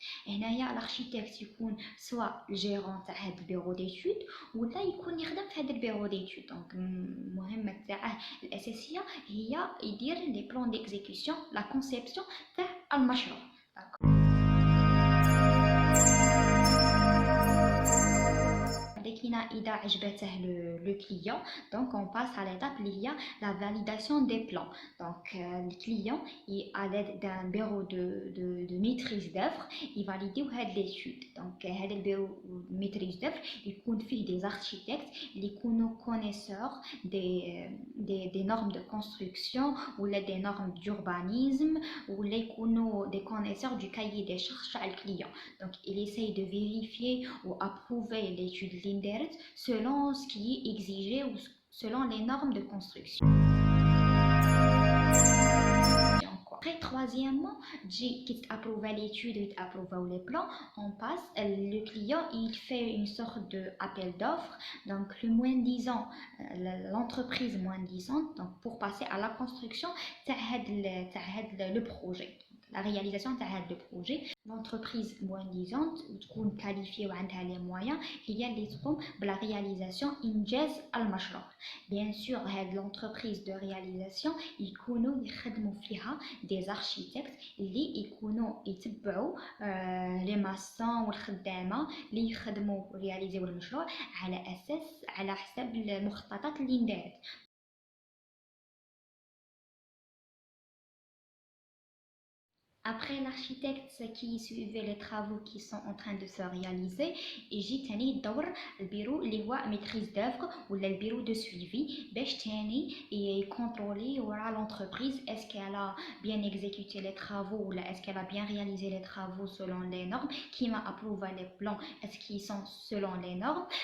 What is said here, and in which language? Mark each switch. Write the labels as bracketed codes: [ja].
[ar] هنايا الاركيتكت يكون سواء الجيرون تاع هاد البيرو ديتود ولا يكون يخدم في هاد البيرو ديتود. دونك المهمه تاعه الاساسيه هي يدير لي بلان ديكزيكسيون، لا كونسيبسيون تاع المشروع. إذا عجبته [fr] le client, donc on passe à l'étape il y a la validation des plans. Donc le client, à l'aide d'un bureau de maîtrise d'œuvre, il valide l'étude. Donc le bureau de maîtrise d'œuvre, il compte des architectes, ils sont connaisseurs des normes de construction ou des normes d'urbanisme, ou les des connaisseurs du cahier des charges à le client. Donc il essaye de vérifier ou approuver l'étude l'INDERT selon ce qui est exigé ou selon les normes de construction. Après, troisièmement, qui approuve l'étude et approuve les plans, on passe, le client il fait une sorte d'appel d'offres. Donc le moins disant, l'entreprise moins disante, donc pour passer à la construction le projet, la réalisation de projet. L'entreprise moins disante [ar] تكون [fr] qualifiée [ar] وعندها [fr] les moyens [ar] هي اللي تقوم بلا [fr] réalisation [ar] إنجاز المشروع. [fr] Bien sûr [ar] هاد [fr] l'entreprise de réalisation [ar] يكونوا يخدموا فيها [fr] des architectes [ar] اللي يكونوا يتبعوا لي ماسون والخدامه اللي يخدموا رياليزيو المشروع على حسب المخططات اللي اندارت. [fr] Après l'architecte qui suivait les travaux qui sont en train de se réaliser, [ar] يجي تاني يدور البيرو اللي هو [fr] maîtrise d'œuvre [ar] ولا البيرو [fr] de suivi [ar] باش تاني يكونترولي ورا [fr] l'entreprise est-ce qu'elle a bien exécuté les travaux ou est-ce qu'elle a bien réalisé les travaux selon les normes, qui m'a approuvé les plans est-ce qu'ils sont selon les normes.